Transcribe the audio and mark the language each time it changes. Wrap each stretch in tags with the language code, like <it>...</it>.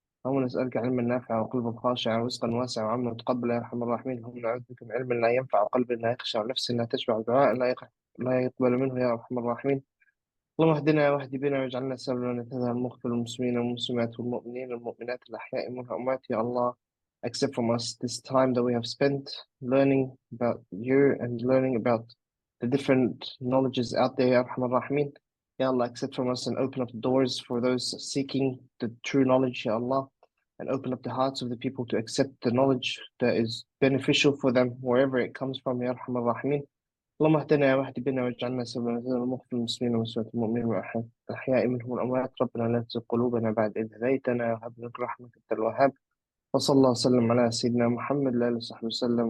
<ar>اللهم نسألك علما نافعا وقلبا خاشعا ورزقا واسعا وعملا متقبلا يا أرحم الراحمين. اللهم نعوذ بك من علم لا ينفع وقلب لا يخشع ونفس لا تشبع ودعاء لا يقبل منه يا أرحم الراحمين. اللهم اهدنا واهد بنا واجعلنا سبلا من اهتدى. المغفر للمسلمين والمسلمات والمؤمنين والمؤمنات الأحياء منهم والأموات.</ar> <en>يا Allah, accept from us this time that we have spent learning about you and learning about the different knowledges out there, Ya Arhamar Rahimin. Ya Allah, accept from us and open up the doors for those seeking the true knowledge, Ya Allah, and open up the hearts of the people to accept the knowledge that is beneficial for them wherever it comes from, Ya Arhamar Rahimin.</en> <ar>اللهم اهدنا واهد بنا واجعلنا سبلا المغفر للمسلمين ومسلمات المؤمنين والأحياء منهم والأموات. ربنا لا تزغ قلوبنا بعد إذ هديتنا وهب لنا رحمة أنت الوهاب. وصلى الله وسلم على سيدنا محمد وآله وصحبه وسلم.</ar>